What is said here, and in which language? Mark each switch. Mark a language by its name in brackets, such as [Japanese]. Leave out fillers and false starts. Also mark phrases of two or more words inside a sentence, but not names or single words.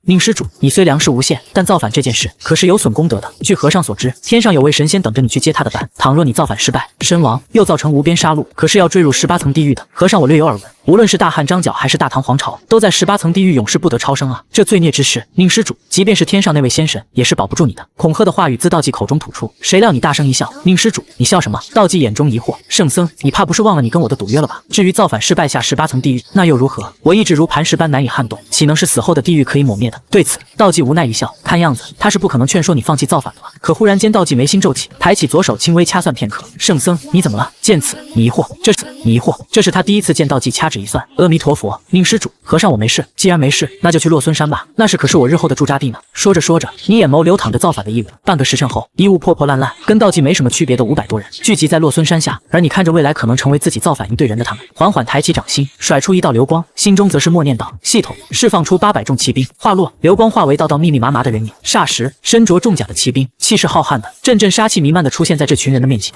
[Chinese] 寧施主，你雖糧食無限，但造反這件事可是有損功德的。據和尚所知，天上有位神仙等着你去接他的班。倘若你造反失敗，身亡，又造成無邊殺戮，可是要墜入18層地獄的。和尚我略有耳聞，無論是大漢張角還是大唐皇朝，都在18層地獄永世不得超生啊！這罪孽之事，寧施主，即便是天上那位仙神也是保不住你的。恐嚇的話語自道濟口中吐出，誰料你大聲一笑。寧施主，你笑什麼？道濟眼中疑惑，聖僧，你怕不是忘了你跟我的賭約了吧？至於造反失敗下18層地獄，那又如何？我意志如磐石般難以撼動，豈能是死後的地獄可以抹滅的？對此，道濟無奈一笑，看樣子他是不可能勸說你放棄造反的了。可忽然間，道濟眉心皺起，抬起左手輕微掐算片刻。聖僧，你怎麼了？見此，你疑惑，這是他第一次見道濟掐指一算。阿彌陀佛，寧施主，和尚我没事。既然没事，那就去洛孫山吧，那是可是我日後的驻扎地呢。说着说着，你眼眸流淌着造反的意味。半個時辰後，衣物破破爛爛，跟道濟沒什麼區別的500多人聚集在洛孫山下，而你看着未來可能成為自己造反一隊人的他們，緩緩抬起掌心，甩出一道流光，心中則是默念道：系統釋放出800眾騎兵。話落，流光化為道道密密麻麻的人影，霎時，身着重甲的騎兵，氣勢浩瀚的，陣陣殺氣彌漫的出現在這群人的面前。